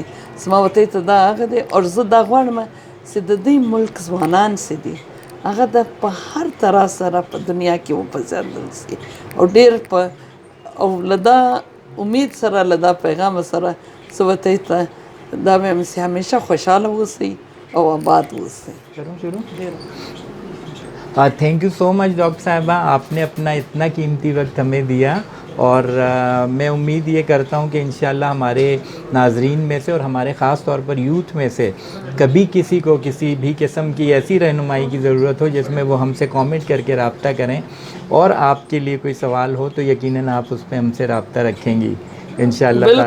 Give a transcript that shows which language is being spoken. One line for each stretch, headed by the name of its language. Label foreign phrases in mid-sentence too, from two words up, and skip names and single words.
Pashto: زما وطی ته دا هغه دی، او زه دا غواړم چې د دې ملک ځوانان چې دي هغه د په هر طرح سره په دنیا کې وپېژندل شي، او ډېر په او له دا امید سره، له دا پیغام سره زه وطی ته دا وایم چې همیشه خوشحاله اوسئ او آباد اوسئ.
English: thank you so much
Urdu: ڈاکٹر صاحبہ، آپ نے اپنا اتنا قیمتی وقت ہمیں دیا، اور میں امید یہ کرتا ہوں کہ
Arabic: انشاءاللہ
Urdu: ہمارے ناظرین میں سے، اور ہمارے خاص طور پر یوتھ میں سے کبھی کسی کو کسی بھی قسم کی ایسی رہنمائی کی ضرورت ہو جس میں وہ ہم سے کامنٹ کر کے رابطہ کریں، اور آپ کے لیے کوئی سوال ہو تو یقیناً آپ اس پہ ہم سے رابطہ رکھیں گی
Arabic: انشاءاللہ تعالی.